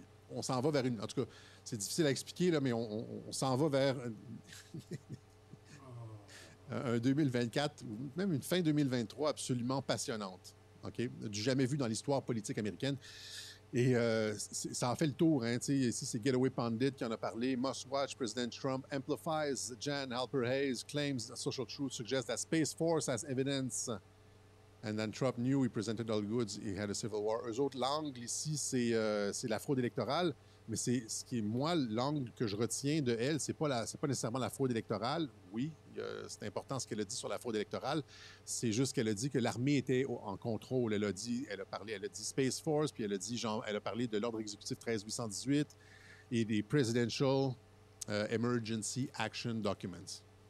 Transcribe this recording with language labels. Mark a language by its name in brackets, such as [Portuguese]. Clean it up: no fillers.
[French] On s'en va vers une... En tout cas, c'est difficile à expliquer, là, mais on s'en va vers un 2024, ou même une fin 2023 absolument passionnante, OK? Du jamais vu dans l'histoire politique américaine. Et ça en fait le tour. Hein, ici, c'est Getaway Pundit qui en a parlé. [English] Must Watch, President Trump amplifies Jan Halper Hayes claims that social truth suggests that Space Force has evidence. And then Trump knew he presented all goods, he had a civil war. [French] Eux autres, l'angle ici, c'est la fraude électorale. Mais c'est ce qui est, moi, l'angle que je retiens de elle, c'est pas nécessairement la fraude électorale. Oui, c'est important ce qu'elle a dit sur la fraude électorale. C'est juste qu'elle a dit que l'armée était en contrôle. Elle a dit Space Force, puis elle a parlé de l'ordre exécutif 13818 et des Presidential Emergency Action Documents.